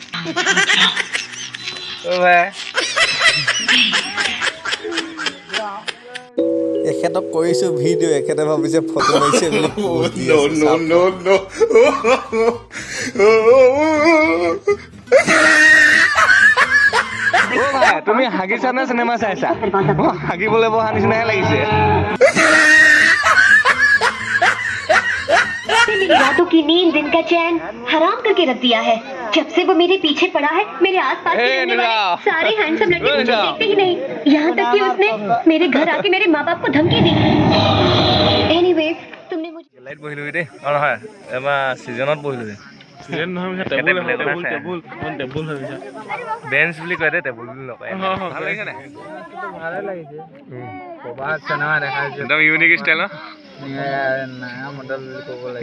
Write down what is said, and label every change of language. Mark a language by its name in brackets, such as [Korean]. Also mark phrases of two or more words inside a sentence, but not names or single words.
[Assamese] এখেতক কৰিছোঁ ভিডিঅ' এখেতে ভাবিছে ফটো মাৰিছে ভাই তুমি হাগিছা নে চিনেমা চাইছা হাগিবলৈ বহা নিচিনাহে লাগিছে [Hindi] मेरी रातों की नींद दिन का चैन हराम करके रख दिया है जब से वो मेरे पीछे पड़ा है मेरे आसपास के रहने वाले सारे हैंडसम लड़के मुझे देखते ही नहीं यहाँ तक कि उसने मेरे घर आके मेरे माँ बाप को धमकी दी एनीवेज तुमने मुझे [Assamese] लाइट বহিলো দে অ নহয় এবা সিজনত বহিলো দে সিজন নহয় টেবুল ভাবিছা বেঞ্চ বুলি কয় দে টেবুল বুলি নকয় ভাল লাগিছে নাই ভালে লাগিছে প্ৰবাদ চিনেমা দেখাইছে একদম [English] unique style [Assamese] নয়া মডেল বুলি ক'ব লাগে